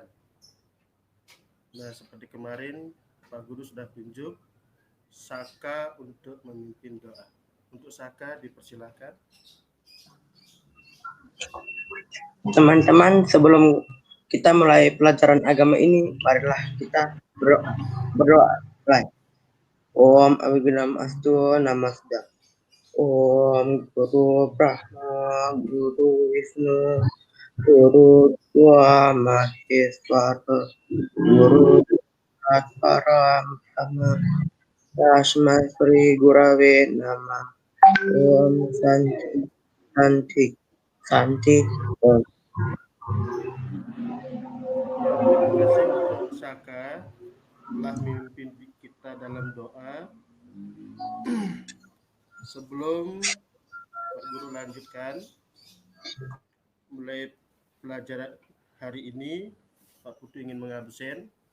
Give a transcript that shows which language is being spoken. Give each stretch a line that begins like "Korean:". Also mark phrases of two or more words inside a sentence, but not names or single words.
Indonesian: Nah, seperti kemarin Pak Guru sudah tunjuk Saka untuk memimpin doa. Untuk Saka dipersilakan. Teman-teman, sebelum kita mulai pelajaran agama ini, marilah kita berdoa. Baik.
Sanskrit: Om Abhidhamma Astu Namaste. Om Guru Brahma, Guru Vishnu, Guru Deva Maheswara, Guru Param Brahma, Tasmai Shri Gurave Namah. Om Santi, Santi, Santi. Om.
Indonesian: Ya, terima kasih untuk Saka telah memimpin kita dalam doa. Sebelum Pak Guru lanjutkan mulai pelajaran hari ini, Pak Putu ingin mengabsen.